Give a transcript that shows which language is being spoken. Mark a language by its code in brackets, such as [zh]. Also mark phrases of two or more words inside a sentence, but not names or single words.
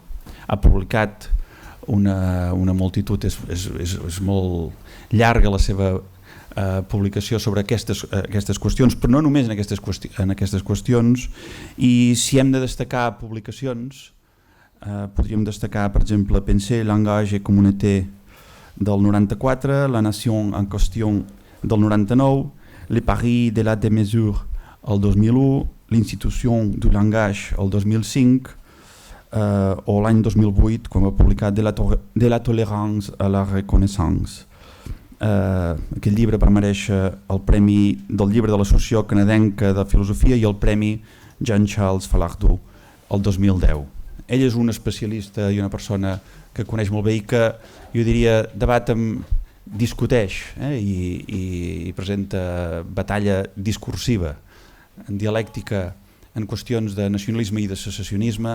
[ca] Ha publicat una multitud, és molt llarga la seva publicació sobre aquestes qüestions, però no només en aquestes qüestions. I si hem de destacar publicacions, podríem destacar, per exemple, Penser, Langage et Communauté del 94, La Nation en Question del 99, Les Paris de la Démesure el 2001, L'Institution du Langage el 2005, o l'any 2008 quan va publicar De la tolérance à la reconnaissance. Aquest llibre va merèixer el Premi del Llibre de l'Associació Canadenca de Filosofia i el Premi Jean-Charles Falardeau el 2010. Ell és un especialista i una persona que coneix molt bé i que, jo diria, debat discuteix i presenta batalla discursiva, en dialèctica, en qüestions de nacionalisme i de secessionisme.